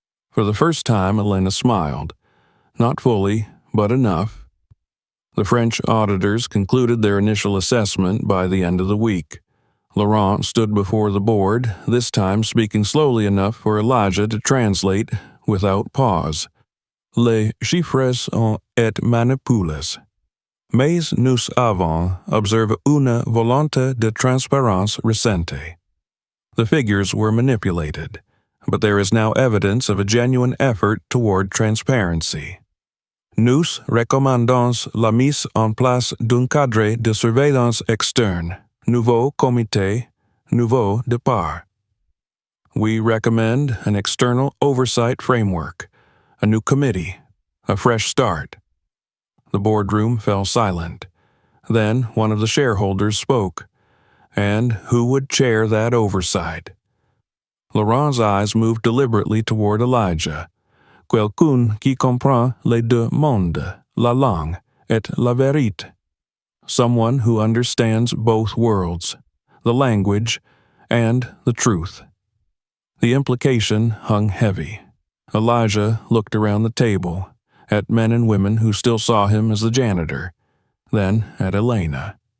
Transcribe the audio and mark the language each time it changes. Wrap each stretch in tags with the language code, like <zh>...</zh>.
<en>For the first time, Elena smiled. Not fully, but enough. The French auditors concluded their initial assessment by the end of the week. Laurent stood before the board, this time speaking slowly enough for Elijah to translate without pause.</en> <fr>Les chiffres ont été manipulés. Mais nous avons observé une volonté de transparence récente.</fr> <en>The figures were manipulated, but there is now evidence of a genuine effort toward transparency.</en> <fr>Nous recommandons la mise en place d'un cadre de surveillance externe, nouveau comité, nouveau départ.</fr> <en>We recommend an external oversight framework, a new committee, a fresh start. The boardroom fell silent. Then one of the shareholders spoke. And who would chair that oversight? Laurent's eyes moved deliberately toward Elijah.</en> <fr>Quelqu'un qui comprend les deux mondes, la langue et la vérité.</fr> <en>Someone who understands both worlds, the language and the truth. The implication hung heavy. Elijah looked around the table, at men and women who still saw him as the janitor, then at Elena.</en>